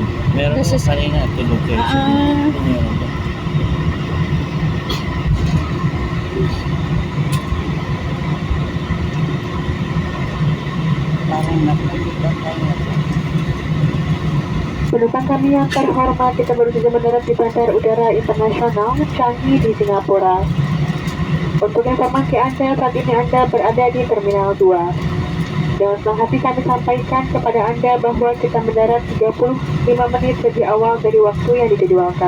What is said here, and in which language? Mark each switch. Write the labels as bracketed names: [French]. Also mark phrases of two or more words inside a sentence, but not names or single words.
[Filipino] Meron [English] This [Filipino] mo [English] is- [Filipino] kanina, tulog kayo. Ah. Parang nakikita tayo. [Indonesian] Penumpang kami yang terhormat, kita baru saja mendarat di Bandar Udara Internasional Changi di Singapura. Untuk informasi Anda, saat ini Anda berada di Terminal 2. Dengan senang hati kami sampaikan kepada Anda bahwa kita mendarat 35 menit lebih awal dari waktu yang dijadwalkan.